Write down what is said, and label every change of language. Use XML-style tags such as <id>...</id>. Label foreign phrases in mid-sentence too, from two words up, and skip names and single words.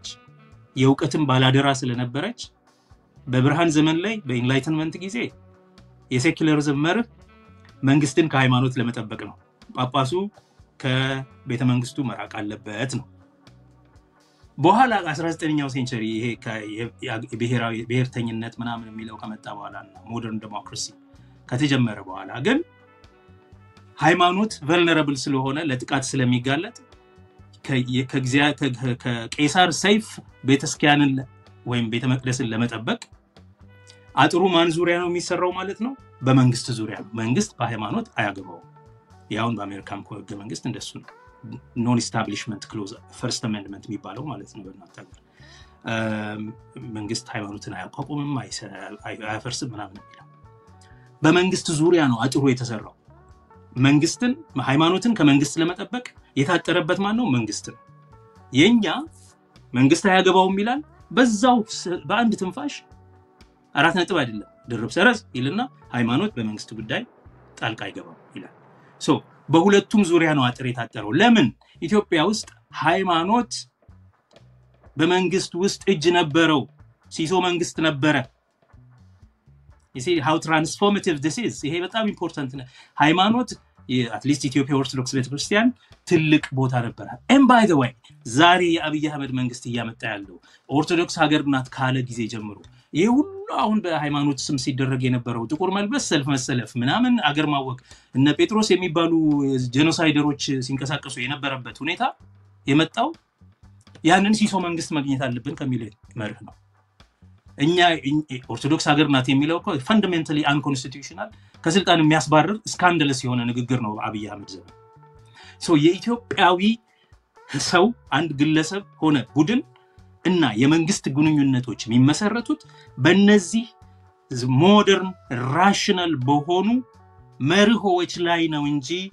<am>የውቀትም ባላደራ ስለነበረች በብርሃን ዘመን ላይ በኢንላይትመንት ጊዜ የሴኩላሪዝም መርህ መንግስትን ከሃይማኖት ለመጠበቅ ነው ጳጳሱ ከቤተ መንግስቱ መራቅ አለበት ነው በኋላ 19ኛው ሴንቸሪ ይሄ የብሔራዊ ብሔርተኝነት ምናምን የሚለው ከመጣ በኋላና</am> <en>modern democracy</en> <am>ከተጀመረ በኋላ ግን ሃይማኖት vulnerable ስለሆነ ለጥቃት ስለሚጋለጥ ከቄሳር ሰይፍ ቤተክርስቲያንን ወይም ቤተ መቅደስን ለመጠበቅ አጥሩ ማን ዙሪያ ነው የሚሰራው ማለት ነው በመንግስት ዙሪያ ነው መንግስት በሃይማኖት አያገባው ያውን በአሜሪካን ህገ መንግስት እንደሱ ነው</am> <en>non establishment clause first amendment</en> <am>የሚባለው ማለት ነው በእናንተ መንግስት ሃይማኖትን አያቋቁምም አያፈርስም ምናምን የሚለው በመንግስት ዙሪያ ነው አጥሩ የተሰራው መንግስትን ሃይማኖትን ከመንግስት ለመጠበቅ የታጠረበት ማን ነው መንግስት ነው የኛ መንግስት አያገባውም ይላል በዛው በአንድ ትንፋሽ አራት ነጥብ አይደለም ድርብ ሰረዝ ይልና ሃይማኖት በመንግስት ጉዳይ ጣልቃ አይገባም ይላል ሶ በሁለቱም ዙሪያ ነው አጥር የታጠረው ለምን ኢትዮጵያ ውስጥ ሃይማኖት በመንግስት ውስጥ እጅ ነበረው ሲሶ መንግስት ነበረ</am> <en>you see how transformative this is</en> <am>ይሄ በጣም ኢምፖርታንት ነው ሃይማኖት</am> <en>at least</en> <am>ኢትዮጵያ ኦርቶዶክስ ቤተክርስቲያን ትልቅ ቦታ ነበር</am> <en>and by the way</en> <am>ዛሬ የአብይ አህመድ መንግስት እያመጣ ያለው ኦርቶዶክስ ሀገርናት ካለ ጊዜ ጀምሮ ይሄ ሁሉ አሁን በሃይማኖት ስም ሲደረግ የነበረው ጥቁር መልበስ ሰልፍ መሰለፍ ምናምን አገር ማወቅ እነ ጴጥሮስ የሚባሉ ጄኖሳይደሮች ሲንቀሳቀሱ የነበረበት ሁኔታ የመጣው ያንን ሲሶ መንግስት ማግኘት አለብን ከሚል መርህ ነው እኛ ኦርቶዶክስ ሀገርናት የሚለው እኮ</am> <en>fundamentally unconstitutional</en> <am>ከስልጣን የሚያስባርር ስካንዳለስ የሆነ ንግግር ነው አብይ አህመድ ዘመን ሶ የኢትዮጵያዊ ሰው አንድ ግለሰብ ሆነ ቡድን እና የመንግስት ግንኙነቶች የሚመሰረቱት በእነዚህ</am> <en>modern rational</en> <am>በሆኑ መርሆች ላይ ነው እንጂ</am>